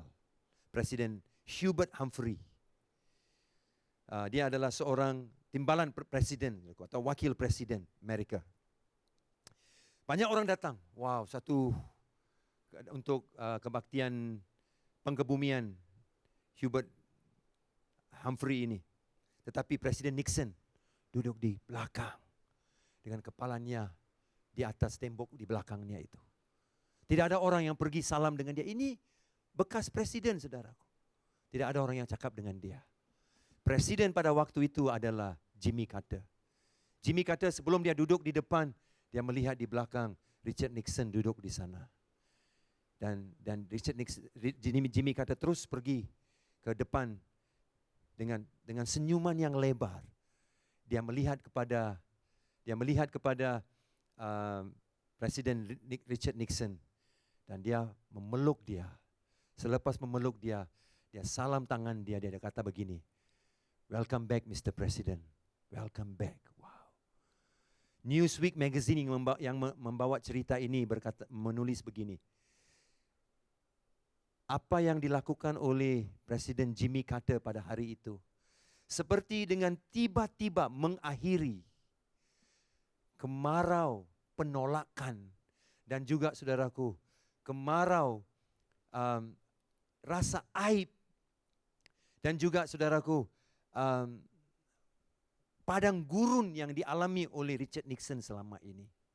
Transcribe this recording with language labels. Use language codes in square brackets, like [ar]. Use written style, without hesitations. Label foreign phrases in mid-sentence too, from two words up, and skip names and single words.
[ms] Presiden Hubert Humphrey. Dia adalah seorang timbalan presiden atau wakil presiden Amerika. Banyak orang datang. Wow, untuk kebaktian pengkebumian Hubert Humphrey ini. Tetapi Presiden Nixon duduk di belakang dengan kepalanya di atas tembok di belakangnya itu. Tidak ada orang yang pergi salam dengan dia. Ini bekas presiden, saudaraku. Tidak ada orang yang cakap dengan dia. Presiden pada waktu itu adalah Jimmy Carter. Jimmy Carter sebelum dia duduk di depan, dia melihat di belakang Richard Nixon duduk di sana. Dan Jimmy Carter terus pergi ke depan dengan senyuman yang lebar. Dia melihat kepada Presiden Richard Nixon dan dia memeluk dia. Selepas memeluk dia, dia salam tangan dia kata begini, [en] "Welcome back Mr. President, welcome back." [ms] Wow. Newsweek magazine yang membawa cerita ini menulis begini. Apa yang dilakukan oleh Presiden Jimmy Carter pada hari itu seperti dengan tiba-tiba mengakhiri kemarau penolakan dan juga, saudaraku, kemarau rasa aib dan juga, saudaraku, padang gurun yang dialami oleh Richard Nixon selama ini.